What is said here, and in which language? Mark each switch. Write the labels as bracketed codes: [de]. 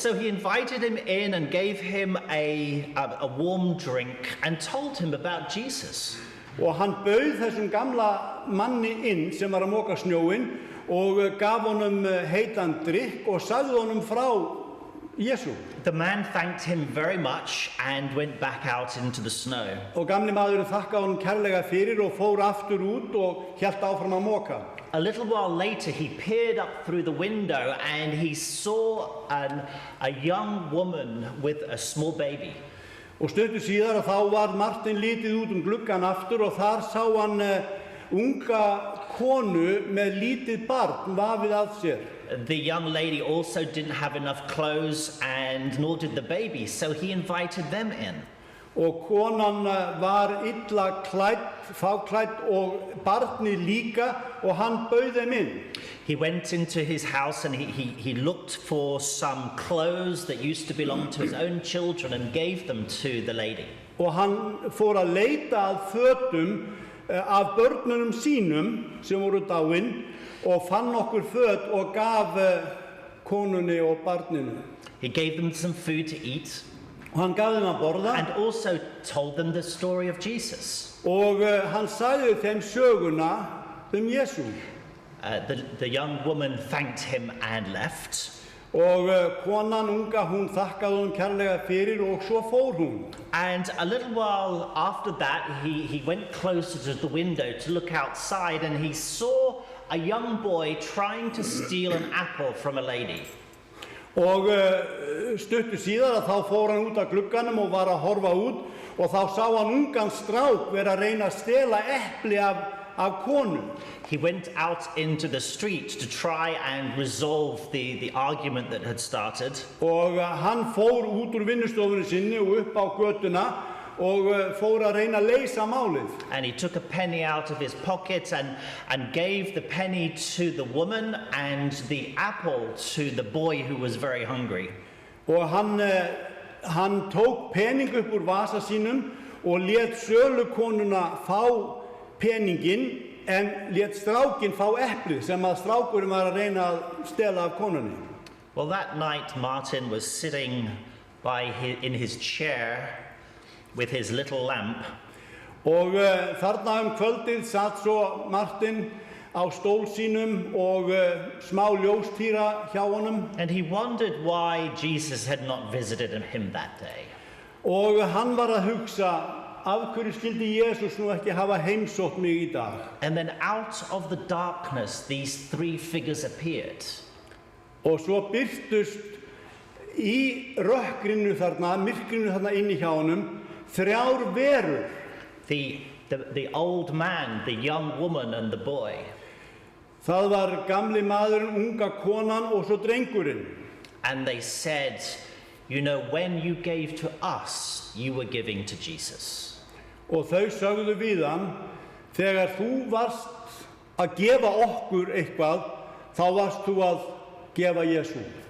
[en] So he invited him in and gave him a warm drink and told him about Jesus. [is] Og hann bauð þessum gamla manni inn sem var að moka snjóinn og gaf honum heitan drykk og sagði honum frá Jesú. [en] The man thanked him very much and went back out into the snow. [is] Og gamli maðurinn þakkaði honum kærlega fyrir og fór aftur út og hélt áfram að moka. [en] A little while later he peered up through the window and he saw a young woman with a small baby. [is] Og stuttu síðar þá var Martin litið út gluggan aftur og þar sá hann unga konu með lítið barn vafið að sér. [en] The young lady also didn't have enough clothes and nor did the baby, so he invited them in. [is] og konan var illa klædd, fáklædd og barnið líka og hann bauð þeim inn. [en] He went into his house and he looked for some clothes that used to belong to his own children and gave them to the lady. [is] Og hann fór að leita að fötum af börnunum sínum sem voru dáin og fann okkur föt og gaf konunni og barninu. [en] He gave them some food to eat [is] Og hann gaf þeim að borða [en] and also told them the story of Jesus. [is] og hann sagði þeim söguna Jésu. [en] The young woman thanked him and left. [is] Og konan unga, hún þakkaði honum kærlega fyrir og svo fór hún. [en] And a little while after that, he went closer to the window to look outside, and he saw a young boy trying to steal an apple from a lady. [is] Og stuttu síðar þá fór hann út af glugganum og var að horfa út og þá sá hann ungan strák vera að reyna að stela epli af konu. [en] He went out into the street to try and resolve the argument that had started. [is] Og hann fór út úr vinnustofunni sinni og upp á götuna og fór að reyna að leysa málið. [en] And he took a penny out of his pocket and gave the penny to the woman and the apple to the boy who was very hungry. [is] Og hann tók pening upp úr vasa sínum og lét sölukonuna fá peninginn en lét strákinn fá eplið sem að strákurinn var að reyna að stela af konunni. [en] Well, that night Martin was sitting in his chair with his little lamp. [is] Og þarna kvöldið satt svo Martin á stól sínum og smá ljóstýra hjá honum. [en] And he wondered why Jesus had not visited him that day. [is] Og hann var að hugsa, af hverju skildi Jesus nú ekki hafa heimsótt mig í dag? [en] And then out of the darkness, these three figures appeared. [is] Og svo birtust í rökkrinu þarna, myrkrinu þarna inni hjá honum, þrjár verur. [en] The old man, the young woman and the boy. [is] Það var gamli maðurinn, unga konan og svo drengurinn. [en] And they said, you know, when you gave to us, you were giving to Jesus. [is] Og þau sögðu við hann, þegar þú varst að gefa okkur eitthvað, þá varst þú að gefa Jesú.